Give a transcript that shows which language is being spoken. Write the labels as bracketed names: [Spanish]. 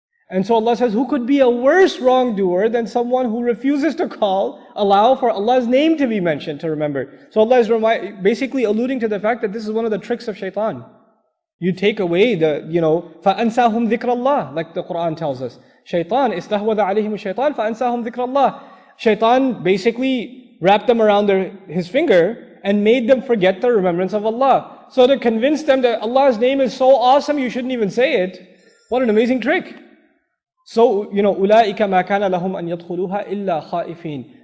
[English] And so Allah says, who could be a worse wrongdoer than someone who refuses to allow for Allah's name to be mentioned, to remember. So Allah is basically alluding to the fact that this is one of the tricks of shaitan. You take away the, [Arabic] فَأَنْسَاهُمْ ذِكْرَ اللَّهِ, [English] like the Quran tells us. [Arabic] Shaitan, إِسْتَهْوَذَ عَلَيْهِمُ الشَّيْطَانِ فَأَنْسَاهُمْ ذِكْرَ اللَّهِ. [English] Shaitan basically wrapped them around his finger and made them forget the remembrance of Allah. So to convince them that Allah's name is so awesome, you shouldn't even say it. What an amazing trick. So, [Arabic] أُولَٰئِكَ مَا كَانَ لَهُمْ أَن يَدْخُلُوهَا إِلَّا خَائِفِينَ.